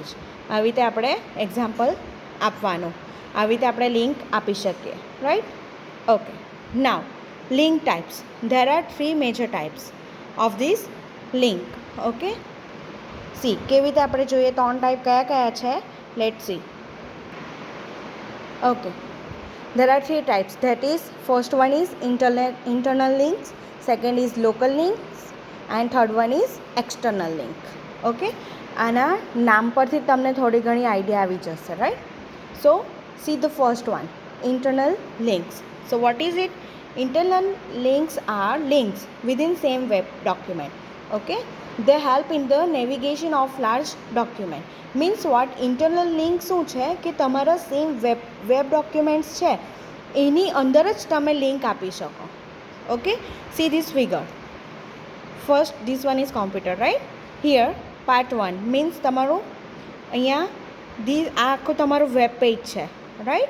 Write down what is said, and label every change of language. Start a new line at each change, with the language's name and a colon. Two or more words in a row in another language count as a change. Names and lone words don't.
Gujarati: આવી રીતે આપણે એક્ઝામ્પલ આપવાનું, આવી રીતે આપણે લિંક આપી શકીએ, રાઈટ.
English: Okay, now link types. There are 3 major types of this link. Okay, see
Gujarati: કેવી રીતે આપણે જોઈએ 3 ટાઈપ કયા કયા છે?
English: Let see. Okay, there are 3 types. That is, first one is internal links, second is local links, and third one is external link.
Gujarati: Okay, આના નામ પરથી તમને થોડી ઘણી આઈડિયા આવી જશે, રાઈટ.
English: સો see the first one, internal links. So what is it? Internal links are links within same web document. Okay, they help in the navigation of large document. Means what? internal link
Gujarati: શું છે કે તમારા
English: same web documents
Gujarati: છે એની અંદર જ તમે લિંક આપી શકો.
English: Okay, see this figure. First this one is computer, right. Here part 1 means
Gujarati: તમારું અહીંયા આ આખું તમારું
English: web page
Gujarati: છે, રાઈટ.